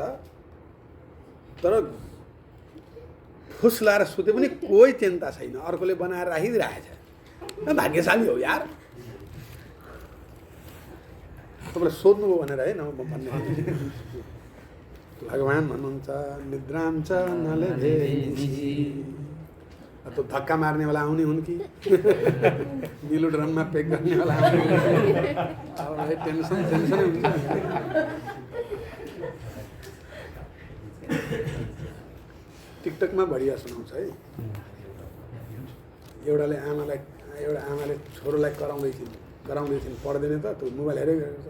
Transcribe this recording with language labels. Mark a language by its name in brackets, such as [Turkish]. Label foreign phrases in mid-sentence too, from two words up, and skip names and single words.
[Nepali] तर फुस लाएर सुते पनि कोही चिन्ता छैन, अर्कोले बनाएर राखिदिइरहेछ। भाग्यशाली हो यार। तपाईँलाई सोध्नुभयो भनेर है, न भन्ने। भगवान भन्नुहुन्छ [Sanskrit] निद्रां च न लेभे निशि। [Nepali] तो धक्का मार्ने वाला आउने हुन् कि नीलो ड्रममा पेक गर्ने वाला आउने? अब भाइ टेन्सनै हुन्छ। टिकटकमा बढिया सुनाउँछ है। एउटा आमाले छोरोलाई कराउँदैछिन् पढ्दैन त, त्यो मोबाइल हेरेको छ।